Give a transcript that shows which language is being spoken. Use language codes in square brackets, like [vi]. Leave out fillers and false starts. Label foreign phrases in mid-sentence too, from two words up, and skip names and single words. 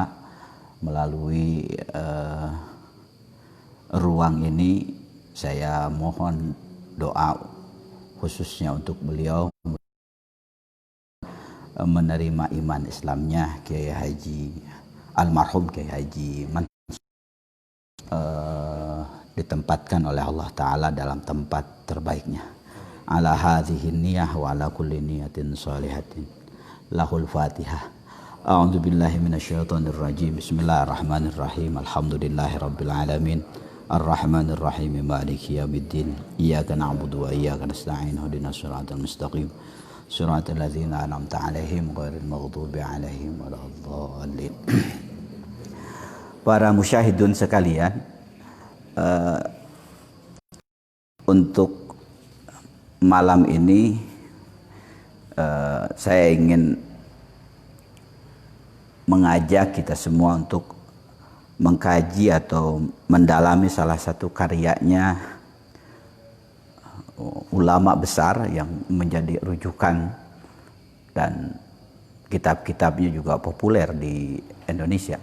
[id] Melalui ruang ini saya mohon doa khususnya untuk beliau menerima iman Islamnya Kiai Haji almarhum Kiai Haji Mansur, ditempatkan oleh Allah Ta'ala dalam tempat terbaiknya. [ar] على هذه النية وعلى كل نية صالحة. له الفاتحة. أعوذ بالله من الشيطان الرجيم. بسم الله الرحمن الرحيم. الحمد لله رب العالمين. الرحمن الرحيم، مالك يوم الدين. إياك نعبد وإياك نستعين. اهدنا الصراط المستقيم. صراط الذين أنعمت عليهم غير المغضوب عليهم ولا الضالين. [id] Para musyahidun sekalian, untuk malam ini saya ingin mengajak kita semua untuk mengkaji atau mendalami salah satu karyanya ulama besar yang menjadi rujukan, dan kitab-kitabnya juga populer di Indonesia.